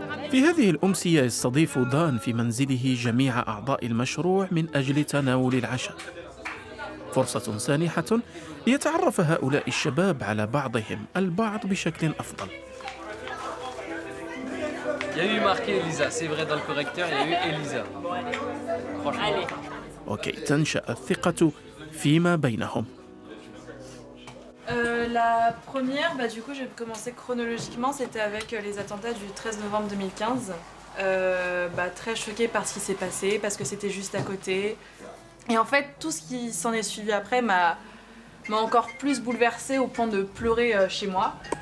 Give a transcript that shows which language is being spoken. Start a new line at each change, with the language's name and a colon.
Arabic: في هذه الأمسية يستضيف دان في منزله جميع أعضاء المشروع من أجل تناول العشاء. فرصة سانحة ليتعرف هؤلاء الشباب على بعضهم البعض بشكل أفضل.
French: Il y a eu marqué Elisa, c'est vrai dans le correcteur, il y a eu Elisa. Franchement.
Arabic: وكي تنشأ الثقة فيما بينهم.
French: La première, du coup, je vais commencer chronologiquement, c'était avec les attentats du 13 novembre 2015. Très choquée par ce qui s'est passé, parce que c'était juste à côté. Et en fait, tout ce qui s'en est suivi après m'a encore plus bouleversée au point de pleurer chez moi.